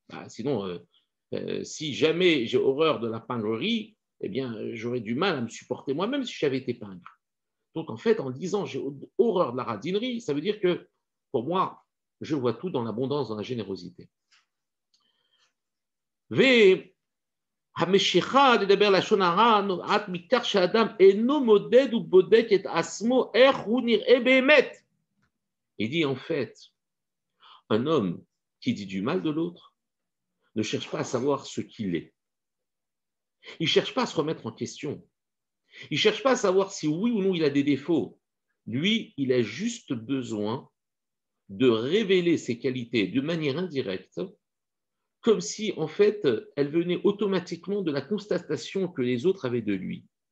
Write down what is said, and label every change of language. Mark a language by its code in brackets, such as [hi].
[fr] Sinon, si jamais j'ai horreur de la pingrerie, eh bien, j'aurais du mal à me supporter moi-même si j'avais été pingre. Donc, en fait, en disant j'ai horreur de la radinerie, ça veut dire que, pour moi, je vois tout dans l'abondance, dans la générosité. [he] המשיכה לדבר לשון הרע נובעת מכך שהאדם אינו מודד ובודק את עצמו איך הוא נראה באמת. [fr] Il dit en fait, un homme qui dit du mal de l'autre ne cherche pas à savoir ce qu'il est. Il ne cherche pas à se remettre en question. Il ne cherche pas à savoir si oui ou non il a des défauts. Lui, il a juste besoin de révéler ses qualités de manière indirecte, comme si, en fait, elles venaient automatiquement de la constatation que les autres avaient de lui.